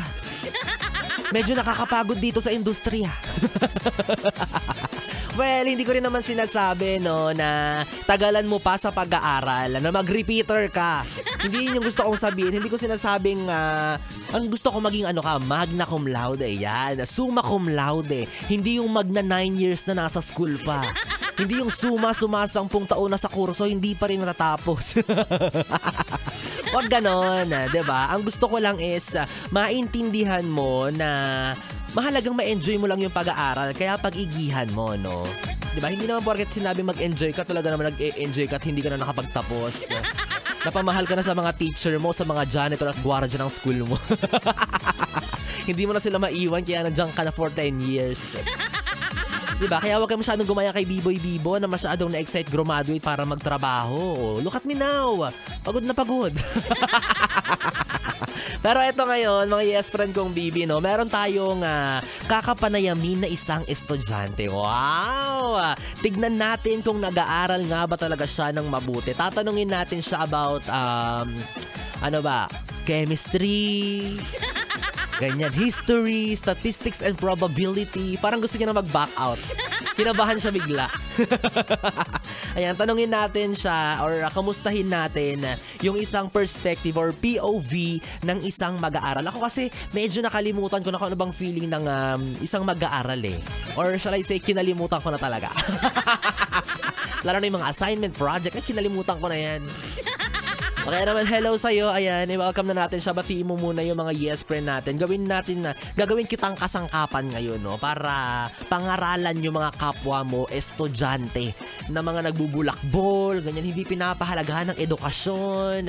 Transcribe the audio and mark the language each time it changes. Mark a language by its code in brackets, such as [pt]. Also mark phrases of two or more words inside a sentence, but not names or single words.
[tl] Medyo nakakapagod dito sa industriya. Well, hindi ko rin naman sinasabi, no, na tagalan mo pa sa pag-aaral, na mag-repeater ka. Hindi yun yung gusto kong sabihin. Hindi ko sinasabing, ang gusto ko maging [la] magna cum laude. Yan, summa cum laude. [tl] Hindi yung magna 9 years na nasa school pa. Hindi yung sumasampung taon na sa kurso, hindi pa rin natatapos. Wag ganon, diba? Ang gusto ko lang is, maintindihan mo na mahalagang ma-enjoy mo lang yung pag-aaral, kaya pag-igihan mo, no? Diba? Hindi naman porket sinabi mag-enjoy ka, talaga naman nag-enjoy ka at hindi ka na nakapagtapos. Napamahal ka na sa mga teacher mo, sa mga janitor at guardia ng school mo. Hindi mo na sila maiwan, kaya nandiyan ka na [en] for 10 years. [tl] Diba? Kaya huwag kayo masyadong gumaya kay Biboy Bibo na masyadong na-excite graduate para magtrabaho. [en] Look at me now. [tl] Pagod na pagod. Pero eto ngayon, mga yes friend kong Bibi, no, meron tayong kakapanayamin na isang estudyante. Wow! Tignan natin kung nag-aaral nga ba talaga siya ng mabuti. Tatanungin natin siya about, chemistry, ganyan, history, [en] statistics and probability. [tl] Parang gusto niya na mag- [en] back out. [tl] Kinabahan siya bigla. Ayan, tanungin natin siya or kamustahin natin yung isang perspective or POV ng isang mag-aaral. Ako kasi medyo nakalimutan ko na kung ano bang feeling ng isang mag-aaral eh. [en] Or shall I say, [tl] kinalimutan ko na talaga. Lalo na yung mga [en] assignment project, [tl] kinalimutan ko na yan. Okay naman, hello sa'yo. Ayan, i-welcome na natin siya. Batiin mo muna yung mga yes friend natin. Gagawin kitang kasangkapan ngayon, no? Para pangaralan yung mga kapwa mo, estudyante, na mga nagbubulakbol, ganyan, hindi pinapahalagahan ng edukasyon.